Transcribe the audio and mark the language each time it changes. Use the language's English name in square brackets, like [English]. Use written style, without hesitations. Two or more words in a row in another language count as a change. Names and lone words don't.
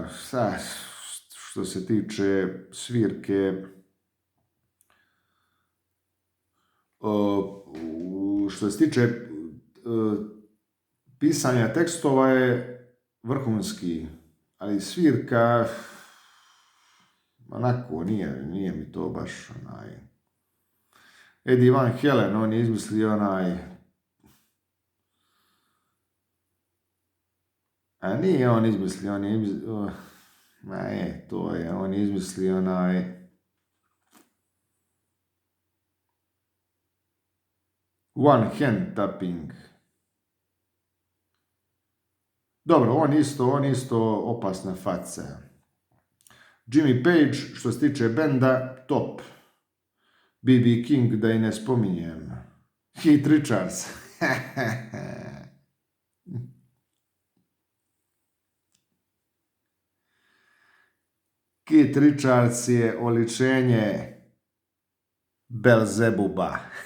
[Croatian] Što se tiče svirke, što se tiče pisanja tekstova je vrhunski, ali svirka onako nije mi to baš onaj. Eddie Van Halen, on je izmislio onaj, a nije on izmislio, on je izmislio onaj [English] one hand tapping. [Croatian] Dobro, on isto opasna faca. Jimmy Page, što se tiče benda, top. B.B. King, da i ne spominjem. Keith Richards. Keith Richards je oličenje Belzebuba.